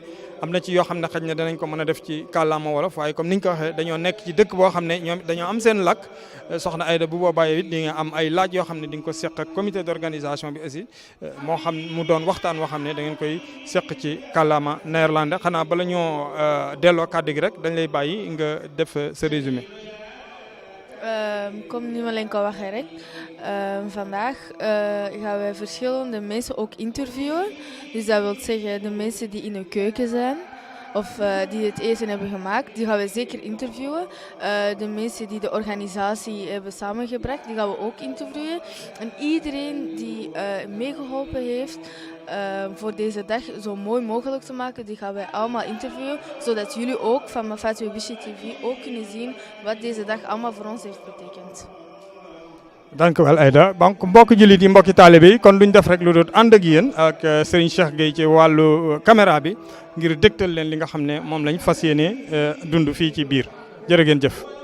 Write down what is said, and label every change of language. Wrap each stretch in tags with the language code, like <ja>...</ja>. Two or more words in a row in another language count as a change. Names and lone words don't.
<wo>am na ci yoo xam ne xëy na danañ ko mën a def ci kàllaama wolof waaye comme niñ ko waxee dañoo nekk ci dëkk boo xam ne ñoom dañoo am seen làkk soxna Aïda bu boobaa it di nga am ay laaj yoo xam ne di nga ko seq ak</wo> <fr>comité d'organisation</fr> <wo>bi aussi moo xam mu doon waxtaan woo xam ne da ngeen koy seq ci kàllaama néerlandais xanaa bala ñoo delloo kàddu gi rek dañ lay bàyyi nga def sa résumé. Comme nu leen ko waxee rek</wo> <nl>vandaag gaan wij verschillende mensen ook interviewen. Dus dat wil zeggen de mensen die in de keuken zijn of die het eten hebben gemaakt, die gaan we zeker interviewen. De mensen die de organisatie hebben samengebracht, die gaan we ook interviewen. En iedereen die meegeholpen heeft voor deze dag zo mooi mogelijk te maken, die gaan wij allemaal interviewen, zodat jullie ook van Mafati Wishi TV ook kunnen zien wat deze dag allemaal voor ons heeft betekend. dank u wel</nl> <wo>Aïda donc mbokki jullit yi mbokki taalibe yi kon duñ def rek lu dul ànd ak yéen ak Serigne Cheikh Gueye ci wàllu caméra bi ngir dégtal leen li nga xam ne moom lañ fas yéene dund fii ci biir jërë ngeen jëf.</wo>